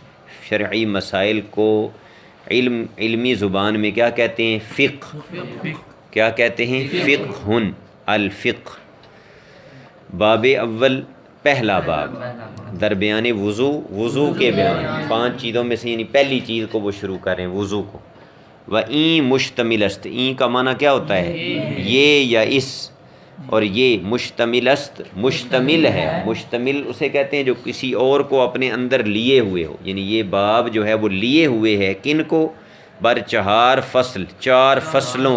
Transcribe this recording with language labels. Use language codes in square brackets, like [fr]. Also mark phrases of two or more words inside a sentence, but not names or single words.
[ur] شرعی مسائل کو علمی زبان میں کیا کہتے ہیں؟ فقہ۔ کیا کہتے ہیں؟ فقہ، الفقہ۔ باب اول، پہلا باب، [fa] در بیان وضو، [ur] وضو کے بیان، 5 چیزوں میں سے یعنی پہلی چیز کو وہ شروع کریں، وضو کو۔ [fa] و این مشتمل است، [ur] این کا معنی کیا ہوتا ہے؟ یہ یا اس، اور یہ [fa] مشتمل است، [ur] مشتمل ہے۔ مشتمل اسے کہتے ہیں جو کسی اور کو اپنے اندر لیے ہوئے ہو، یعنی یہ باب جو ہے وہ لیے ہوئے ہے کن کو؟ [fa] بر 4 فصل، [ur] 4 فصلوں۔